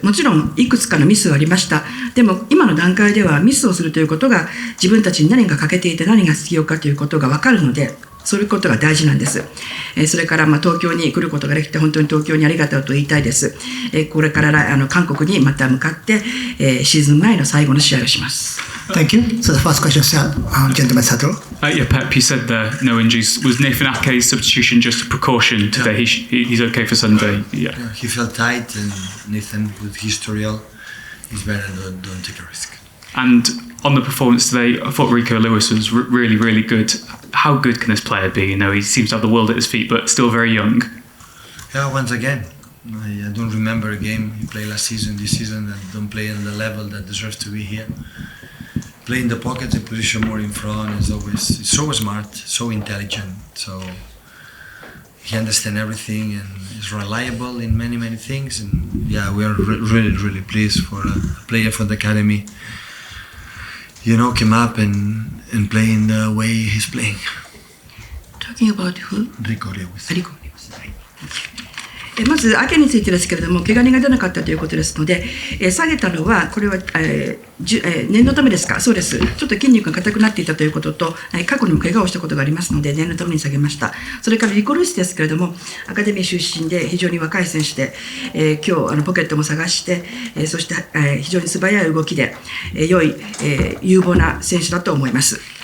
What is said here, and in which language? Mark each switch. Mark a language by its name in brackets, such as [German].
[Japanese] もちろんいくつかのミスはありました。でも今の段階ではミスをするということが自分たちに何が欠けていて何が必要かということが分かるので、そういうことが大事なんです。それから東京に来ることができて本当に東京にありがとうと言いたいです。これから韓国にまた向かってシーズン前の最後の試合をします。 [English] Thank you. So the first question, gentleman Sato. Yeah, Pep, you said there no injuries. Was Nathan Ake's substitution just a precaution today? Yeah. He's okay for Sunday. Yeah. Yeah, he felt tight, and Nathan, with historial, is better. Don't take a risk. And on the performance today, I thought Rico Lewis was really, really good. How good can this player be? You know, he seems to have the world at his feet, but still very young. Yeah, once again, I don't remember a game he played last season, this season, and don't play on the level that deserves to be here. Play in the pockets and position more in front. He's so smart, so intelligent. So he understands everything and is reliable in many, many things. And yeah, we are really, really pleased for a player from the academy. You know, came up and playing the way he's playing. Talking about who? Rico Lewis. Rico Lewis. [Japanese] まず、アケについてですけれども、怪我人が出なかったということですので、下げたのは、これは、念のためですか、そうです、ちょっと筋肉が硬くなっていたということと、過去にも怪我をしたことがありますので、念のために下げました。それからリコルイスですけれども、アカデミー出身で非常に若い選手で、今日ポケットも探して、そして、非常に素早い動きで、良い、有望な選手だと思います。